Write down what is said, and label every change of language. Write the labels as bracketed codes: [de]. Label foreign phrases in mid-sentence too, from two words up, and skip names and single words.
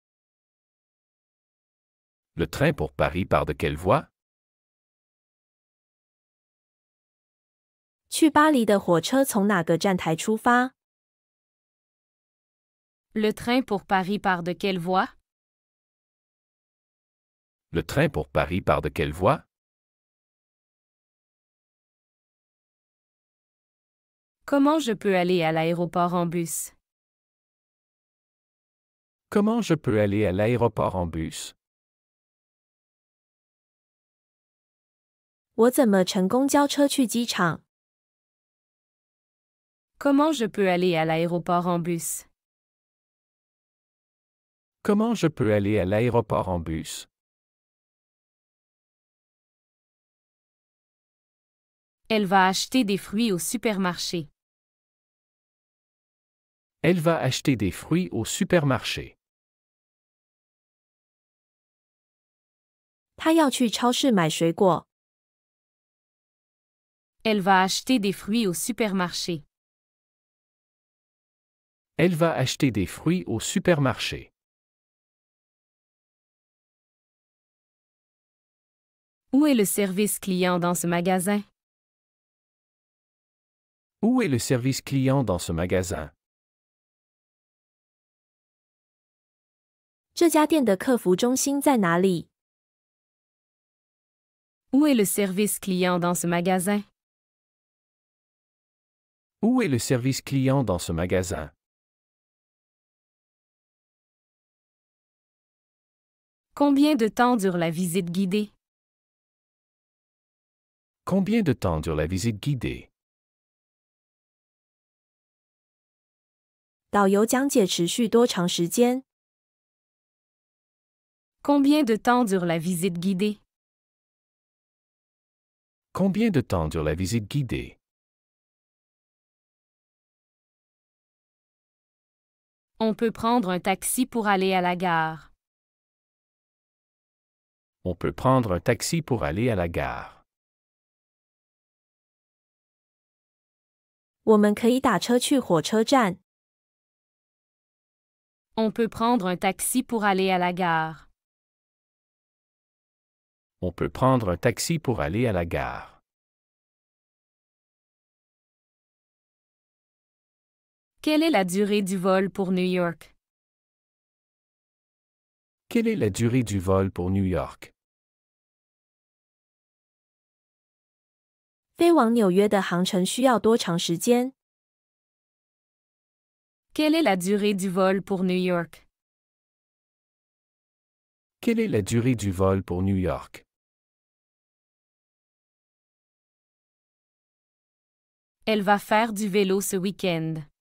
[fr] Le train pour Paris part de quelle voie? [zh] 去巴黎的火车从哪个站台出发？ [fr] Le train pour Paris part de quelle voie? Le train pour Paris part de quelle voie? Comment je peux aller à l'aéroport en bus? Comment je peux aller à l'aéroport en bus? [zh] 我怎么乘公交车去机场？ [fr] Comment je peux aller à l'aéroport en bus? Comment je peux aller à l'aéroport en bus? Elle va acheter des fruits au supermarché. Elle va acheter des fruits au supermarché. [zh] 他要去超市买水果。 [fr] Elle va acheter des fruits au supermarché. Elle va acheter des fruits au supermarché. Où est le service client dans ce magasin? Où est le service client dans ce magasin? [zh] 这家店的客服中心在哪里？ [fr] Où est le service client dans ce magasin? Où est le service client dans ce magasin? Combien de temps dure la visite guidée? Combien de temps dure la visite guidée? [zh] 导游讲解持续多长时间？ [fr] Combien de temps dure la visite guidée? Combien de temps dure la visite guidée? On peut prendre un taxi pour aller à la gare. On peut prendre un taxi pour aller à la gare. [zh] 我们可以打车去火车站。 [fr] On peut prendre un taxi pour aller à la gare. On peut prendre un taxi pour aller à la gare. Quelle est la durée du vol pour New York? Quelle est la durée du vol pour New York? [zh] 飞往纽约的航程需要多长时间？ [fr] Quelle est la durée du vol pour New York? Quelle est la durée du vol pour New York? Elle va faire du vélo ce week-end.